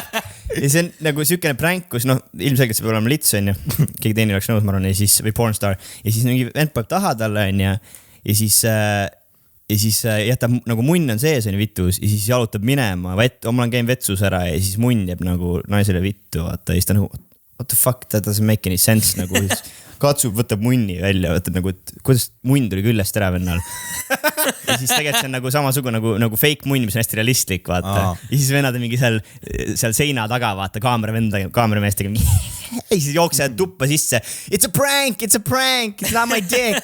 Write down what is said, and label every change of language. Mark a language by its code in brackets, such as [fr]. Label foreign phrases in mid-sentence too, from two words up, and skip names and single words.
[et] Ja see on nagu siukene prank, kus ilmselgelt see peab olema lits, on ju. Keegi teine oleks nõus, ma arvan, või pornstar. Ja siis mingi vend peab taha talle, on ju. Ja siis jätab nagu munn on sees, on vitus, ja siis jalutab minema, ma olen käinud vetsus ära ja siis munn jääb nagu naisele vittu, vaata, ja siis ta nagu, [en] what the fuck, that doesn't make any sense, [et] nagu katsub, võtab munni välja, võtab nagu, kuidas munn tuli küljest ära vennal. Ja siis tegelikult see on nagu samasugune nagu fake munn, mis on hästi realistlik, vaata. Ja siis vennad on mingi seal seina taga, vaata, kaamerameestega. Ja siis jooksevad tuppa sisse. [en] It's a prank, it's not my dick.